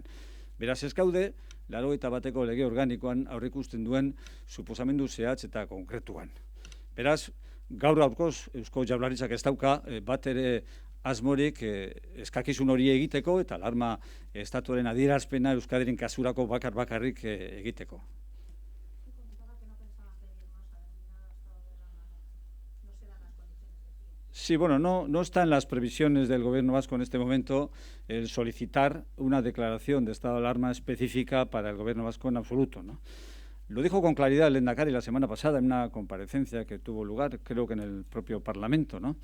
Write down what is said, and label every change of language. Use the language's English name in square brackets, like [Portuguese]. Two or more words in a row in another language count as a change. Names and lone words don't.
[Basque] Beraz ez gaude, 81ko lege organikoan aurreikusten duen suposamendu zehatz eta konkretuan. Beraz, gaur gaurkoz Eusko Jaurlaritzak ez dauka bat ere asmorik eskakizun hori egiteko eta alarma estatuaren adierazpena Euskadiren kasurako bakarrik egiteko. [Spanish] Sí, bueno, no está en las previsiones del Gobierno vasco en este momento el solicitar una declaración de estado de alarma específica para el Gobierno vasco en absoluto, ¿no? Lo dijo con claridad el Lehendakari la semana pasada en una comparecencia que tuvo lugar, creo que en el propio Parlamento, ¿no?